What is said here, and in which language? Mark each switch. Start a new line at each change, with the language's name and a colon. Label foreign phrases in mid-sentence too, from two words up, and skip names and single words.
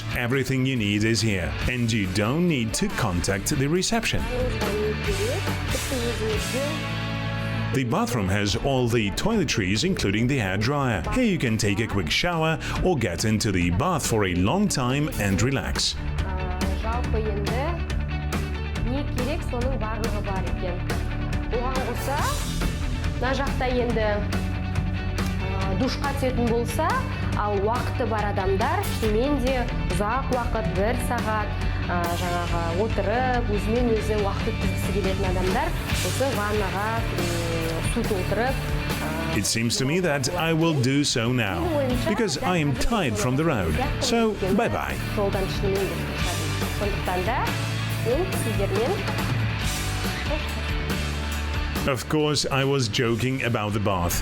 English: Everything you need is here, and you don't need to contact the reception. The bathroom has all the toiletries, including the hair dryer. Here you can take a quick shower or get into the bath for a long time and relax.
Kazakh: Жалпы енді не керек соның барлығы бар екен. Оған қоса, мына жақта енді душқа түсетін болса, ал уақыты бар адамдар шынымен де ұзақ уақыт, 1 сағат жаңағы отырып, өзімен өзі уақыт өткізгісі келетін адамдар осы ваннаға су толтырып.
English: It seems to me that I will do so now, because I am tired from the road. So, bye-bye. Of course, I was joking about the bath.